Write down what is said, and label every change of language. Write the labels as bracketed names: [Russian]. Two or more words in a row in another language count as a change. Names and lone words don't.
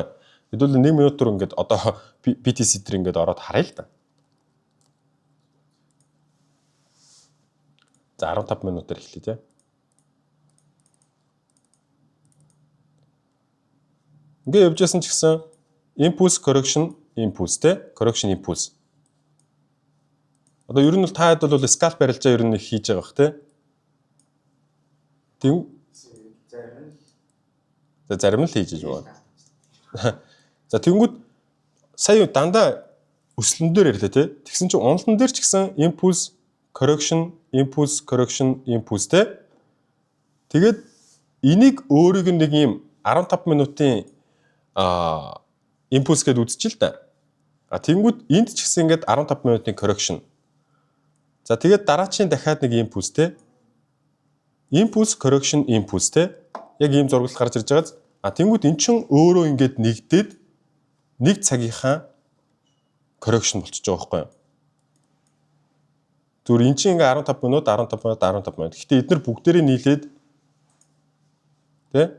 [Mongolian] Хэдүүл 1 минутаар ингээд одоо BTC дээр ингээд ороод харъя л да. За 15 минутаар эхлэе те. Ингээ явжсэн ч гэсэн [English] impulse correction [Mongolian] те [English] correction impulse. [Mongolian] Одоо ер нь бол та хэд бол scalp барилжаа ер нь хийж байгаа бах те. Зарим л хийж байгаа. За тэнгүүд сая дандаа өслөн дээр ярьлаа те. Тэгсэн чинь уналтан дээр ч гэсэн [English] impulse correction [Mongolian] те. Тэгээд энийг өөрийг нэг юм 15 минутын импульс гэдээ үзчихэл та. Тэнгүүд энд ч гэсэн ингээд 15 минутын correction. За тэгээд дараачийн дахиад нэг импульс те. [English] Impulse correction impulse те. [Mongolian] Яг ийм зургал гарч ирж байгааз. Тэнгүүд эн чин өөрөө ингээд нэгдээд нэг цагийнхаа correction болчихж байгаа байхгүй юу? Зүгээр эн чин ингээ 15 минут. Гэхдээ эдгээр бүгдээрээ нийлээд те.